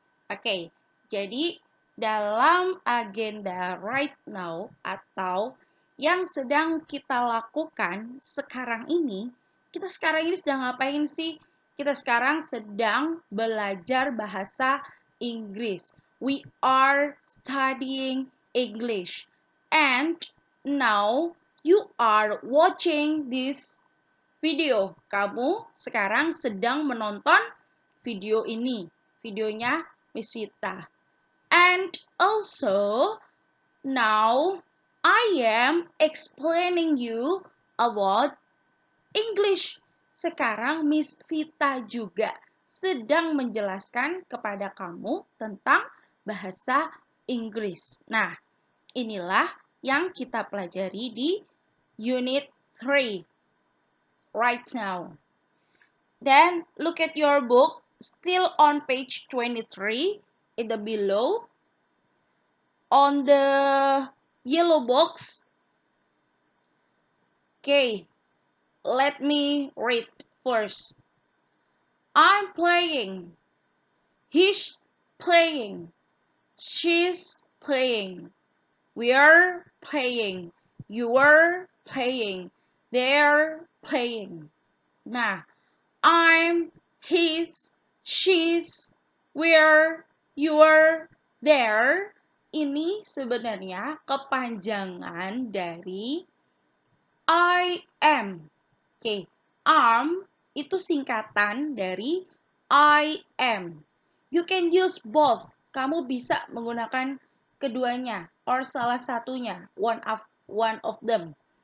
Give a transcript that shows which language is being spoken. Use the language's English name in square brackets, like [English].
[Indonesian] Oke, jadi dalam agenda right now atau yang sedang kita lakukan sekarang ini, kita sekarang ini sedang ngapain sih? Kita sekarang sedang belajar bahasa Inggris. [English] We are studying English. And now you are watching this video. [Indonesian] Kamu sekarang sedang menonton video ini. Videonya Miss Vita. [English] And also, now I am explaining you about English. [Indonesian] Sekarang Miss Vita juga sedang menjelaskan kepada kamu tentang bahasa Inggris. Nah, inilah yang kita pelajari di Unit 3 right now. [English] Then look at your book, still on page 23, in the below. On the yellow box. Okay, let me read first. I'm playing. He's playing. She's playing. We're playing. You're playing. They're playing. Nah, I'm, he's, she's, we're, you're, there. [Indonesian] Ini sebenarnya kepanjangan dari I am. Oke, am itu singkatan dari I am. [English] You can use both. [Indonesian] Kamu bisa menggunakan keduanya [English] or [Indonesian] salah satunya, [English] one of them.